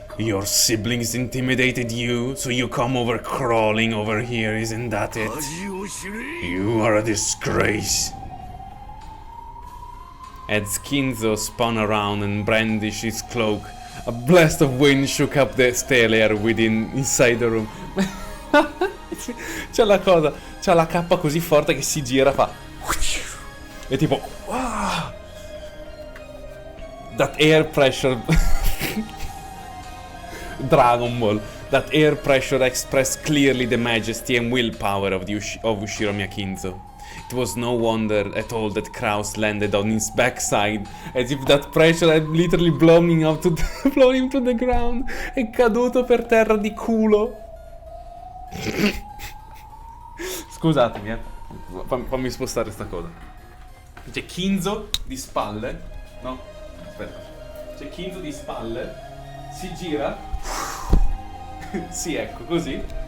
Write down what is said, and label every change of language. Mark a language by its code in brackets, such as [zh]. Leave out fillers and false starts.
[en] Your siblings intimidated you, so you come over crawling over here, isn't that it? You are a disgrace. As Kinzo spun around and brandished his cloak, a blast of wind shook up the stale air inside the room. [it] C'è la cosa, c'ha la cappa così forte che si gira, fa e tipo [en] that air pressure [it] Dragon Ball. [en] That air pressure expressed clearly the majesty and willpower of Ushiromiya Kinzo. It was no wonder at all that Kraus landed on his backside, as if that pressure had literally blown him to the ground. [it] È caduto per terra di culo. Scusatemi, fammi spostare sta cosa. C'è Kinzo di spalle. No, aspetta. C'è Kinzo di spalle. Si gira. Sì, ecco, così.